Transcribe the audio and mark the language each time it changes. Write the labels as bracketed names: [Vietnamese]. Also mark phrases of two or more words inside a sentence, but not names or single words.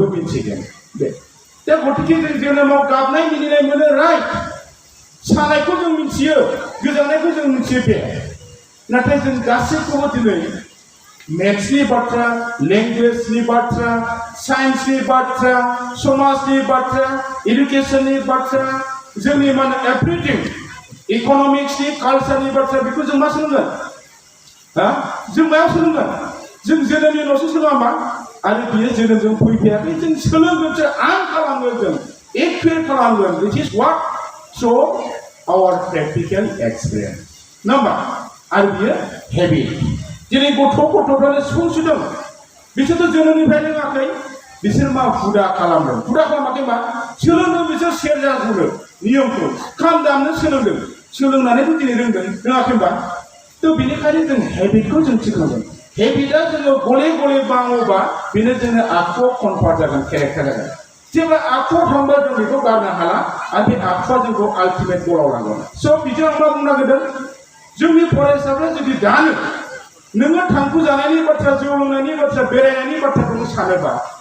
[Bodo] मिथिगोन बे दा गतिके जों जोनोमाव गाबनाय मिनिनाय मोनो राइट सानायखौ जों मिथियो गोजांनायखौ जों मिथियो बे नाथाय जों गासैखौबो दिनै मेथ्सनि बाथ्रा लेंगुवेजनि बाथ्रा साइन्सनि बाथ्रा समाजनि बाथ्रा एडुकेसननि बाथ्रा जोंनि मा होनो एभ्रिथिं इकनमिक्सनि कालचारनि बाथ्रा बेखौ जों मा सोलोंगोन हा जों मायाव सोलोंगोन जों जोनोमनि उनावसो सोलोङामा आरो बियो जोनोमजों फैफायाखै जों सोलोंगोनसो आं खालामगोन जों एक्सपिरियेन्स खालामगोन [English] this is what so our practical experience [Bodo] नङा होमबा आरो बियो हेबिट दिनै गथ'फ्रानो सिफुं सुदों बिसोरथ' जोनोमनिफ्राय रोङाखै बिसोर मा हुदा खालामदों हुदा खालामाखै मा सोलोंदों बिसोर सेरजा हुदो नियमखौ खाम दामनो सोलोंदों सोलोंनानैथ' दिनै रोंदों रोङाखै होनबा थ' बेनिखायनो जों हेबिटखौ जों थिग खालामगोन हेबिटआ जोङो गले गले बाङोबा बेनो जोंनो आखुआव कनभार्ट जागोन केरेक्टार जागोन जेब्ला आखुआव थांबा जों बेखौ गारनो हाला आरो बे आखुआ जोंखौ आल्टिमेट गलाव लांगोन स' बिजों आं मा बुंनो नागिरदों जोंनि फरायसाफ्रा जुदि दानो नोङो थांखु जानायनि बाथ्रा जौ लोंनायनि बाथ्रा बेरायनायनि बाथ्राखौ सानोबा